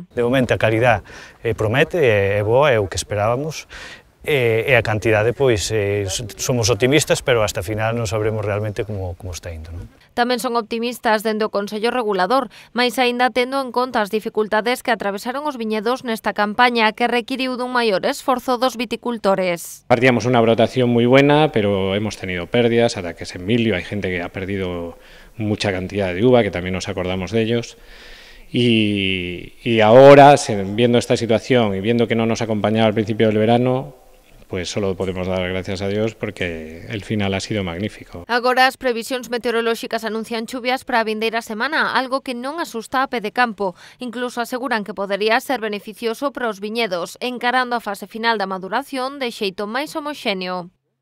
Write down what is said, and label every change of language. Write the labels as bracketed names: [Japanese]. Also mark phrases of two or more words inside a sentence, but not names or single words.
[Galician] De momento a calidad promete, é boa, é o que esperábamos, e a cantidade, somos optimistas, pero hasta final non sabremos realmente como está indo. Tamén son optimistas dende o Consello Regulador, mais aínda tendo en conta as dificultades que atravesaron os viñedos nesta campaña, que requiriu dun maior esforzo dos viticultores. [Spanish] Partíamos [Galician] unha brotación moi [Spanish] buena, pero hemos tenido pérdidas, ataques en milio, hai gente que ha perdido mucha cantidad de uva, que tamén nos acordamos de ellos. Y ahora, viendo esta situación y viendo que no nos acompañaba al principio del verano, pues solo podemos dar gracias a Dios porque el final ha sido magnífico. [Galician] Agora as previsións meteorolóxicas anuncian chuvias para a vindeira semana, algo que non asusta a pé de campo. Incluso aseguran que podería ser beneficioso para os viñedos, encarando a fase final da maduración de xeito máis homoxéneo.